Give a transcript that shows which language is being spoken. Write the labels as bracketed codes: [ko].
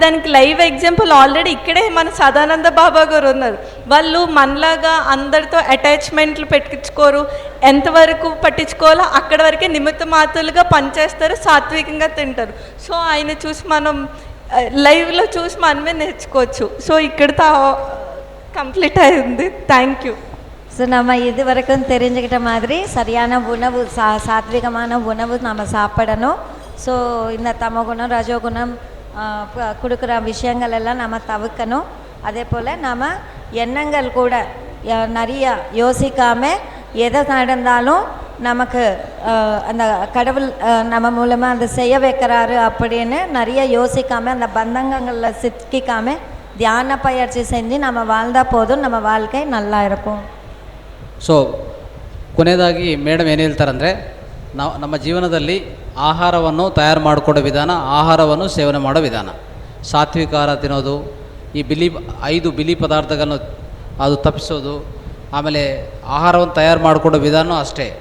[te] దానికి live example already ఇక్కడే మన సదానంద బాబా గారు ఉన్నారు. వాళ్ళు మనలాగా అందరితో అటాచ్మెంట్లు పెట్టించుకోరు, ఎంతవరకు పట్టించుకోవాలో అక్కడ వరకే నిమిత్త మాత్రులుగా పనిచేస్తారు, సాత్వికంగా తింటారు. సో ఆయన చూసి మనం లైవ్లో చూసి మనమే నేర్చుకోవచ్చు. సో ఇక్కడితో [ta] கம்ப்ளீட் ஆயிருந்து. தேங்க்யூ. ஸோ நம்ம இது வரைக்கும் தெரிஞ்சுக்கிட்ட மாதிரி சரியான உணவு, சாத்விகமான உணவு நம்ம சாப்பிடணும். ஸோ இந்த தமோகுணம், ரஜோகுணம் கொடுக்குற விஷயங்கள் எல்லாம் நம்ம தவிர்க்கணும். அதே போல் நம்ம எண்ணங்கள் கூட நிறைய யோசிக்காமல் எதை நடந்தாலும் நமக்கு அந்த கடவுள் நம்ம மூலமாக அந்த செய்ய வைக்கிறாரு அப்படின்னு நிறைய யோசிக்காமல், அந்த பந்தங்களில் சிக்கிக்காமல் ಧ್ಯಾನ ಪயிற்சி செஞ்சு நம்ம வாழ்ந்தால் போதும், நம்ம வாழ்க்கை நல்லா இருக்கும். [kn] ಸೊ ಕೊನೆಯದಾಗಿ ಮೇಡಮ್ ಏನು ಹೇಳ್ತಾರಂದರೆ, ನಮ್ಮ ಜೀವನದಲ್ಲಿ ಆಹಾರವನ್ನು ತಯಾರು ಮಾಡಿಕೊಡೋ ವಿಧಾನ, ಆಹಾರವನ್ನು ಸೇವನೆ ಮಾಡೋ ವಿಧಾನ, ಸಾತ್ವಿಕ ಆಹಾರ ತಿನ್ನೋದು, ಈ 5 ಬಿಳಿ ಪದಾರ್ಥಗಳನ್ನು ಅದು ತಪ್ಪಿಸೋದು, ಆಮೇಲೆ ಆಹಾರವನ್ನು ತಯಾರು ಮಾಡಿಕೊಡೋ ವಿಧಾನ ಅಷ್ಟೇ.